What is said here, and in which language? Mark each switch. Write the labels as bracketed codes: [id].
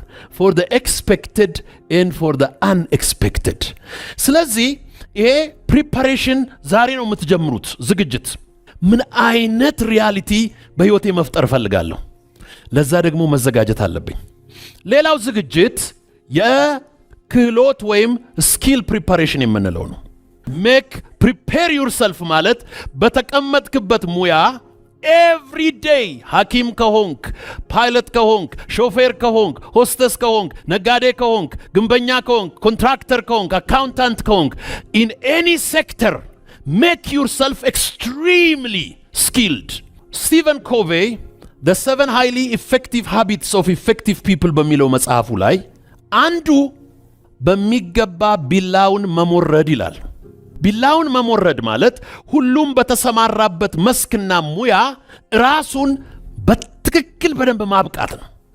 [en] For the expected and for the unexpected. [am] ስለዚህ ይሄ ፕሪፓሬሽን ዛሬ ነው የምትጀምሩት ዝግጅት ምን አይነት ሪያሊቲ በህይወቴ መፍጠር ፈልጋለሁ ለዛ ደግሞ መዘጋጀት አለብኝ። ሌላው ዝግጅት የክህሎት ወይም ስኪል ፕሪፓሬሽን የምንለው ነው። [en] prepare yourself [am] ማለት በተቀመጥክበት ሙያ [en] every day [am] ሐኪም ከሆንክ ፓይለት ከሆንክ ሾፌር ከሆንክ ሆስተስ ከሆንክ ነጋዴ ከሆንክ ግንበኛ ከሆንክ ኮንትራክተር ከሆንክ አካውንታንት ከሆንክ [en] in any sector make yourself extremely skilled. [am] Stephen Covey, The 7 highly effective habits of effective people በሚለው መጽሐፉ ላይ አንዱ በሚገባ ቢላውን መሞረድ ይላል። ቢላውን መሞረድ ማለት ሁሉም በተሰማራበት መስክና ሙያ ራሱን በትክክል በደንብ ማብቃት ነው።